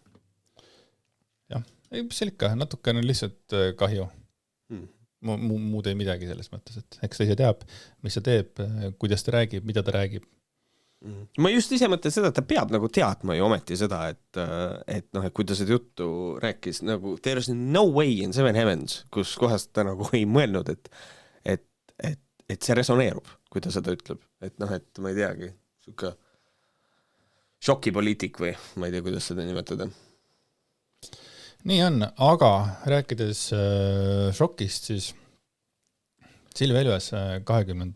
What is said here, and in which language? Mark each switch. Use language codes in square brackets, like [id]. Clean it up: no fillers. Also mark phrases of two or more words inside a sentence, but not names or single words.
[et] Jah, mis seal ikka, natukene on lihtsalt kahju. Muud ei midagi selles mõttes, et eks ta ise teab, mis ta teeb, kuidas ta räägib, mida ta räägib. Ma just ise mõtlen seda, et ta peab nagu teadma ju ometi seda, et kui ta seda juttu rääkis, nagu [en] there is no way in seven heavens, [et] kus kohast ta nagu ei mõelnud, et see resoneerub, kui ta seda ütleb. Et et ma ei teagi, siuke šokipoliitik või ma ei tea, kuidas seda nimetada. Nii on, aga rääkides šokist, siis Silvia Ilves 20.